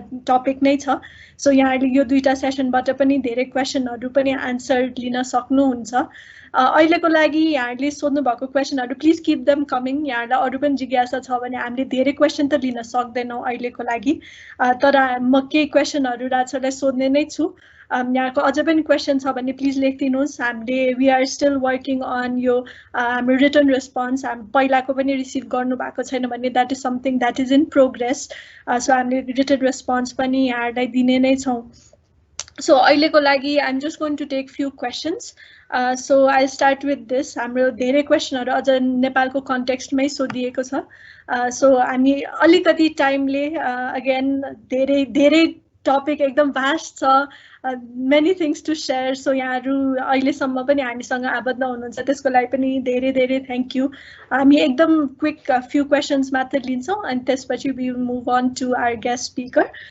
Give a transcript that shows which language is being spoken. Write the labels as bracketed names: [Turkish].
[Nepali] Topic नै छ so यहाँहरुले यो दुईटा सेसनबाट पनि धेरै क्वेशनहरु पनि आन्सर लिन सक्नुहुन्छ अहिलेको लागि यहाँहरुले सोध्नु भएको क्वेशनहरु [English] please keep them coming [Nepali] यहाँहरुलाई अरु पनि जिज्ञासा छ भने हामीले धेरै क्वेशन त लिन सक्दैनौं अहिलेको लागि तर म केही क्वेशनहरु राजलाई सोध्ने नै छु यहाँको अझ पनि क्वेशन छ भने प्लिज लेखिदिनुस् हामीले [English] we are still working on [Nepali] यो हाम्रो रिटन रेस्पोन्स हामी पहिलाको पनि रिसिभ गर्नु भएको छैन भने [English] that is something that is in progress [Nepali] so हामीले रिटन रेस्पोन्स पनि यहाँहरुलाई दिने नै छौं [English] So [Nepali] अहिलेको लागि [English] I'm just going to take few questions. So I'll start with this. [Nepali] हाम्रो धेरै क्वेशनहरु अझ नेपालको कन्टेक्स्टमै सोधिएको छ. So हामी अलिकति टाइमले अगेन धेरै टपिक एकदम भास्ट छ. [English] Many things to share. [Nepali] So यहाँहरु अहिलेसम्म पनि हामीसँग आबद्ध हुनुहुन्छ त्यसको लागि पनि धेरै थ्यांक यू. हामी एकदम क्विक [English] few questions [Nepali] मात्र लिन्छौं अनि त्यसपछि [English] we will move on to our guest speaker.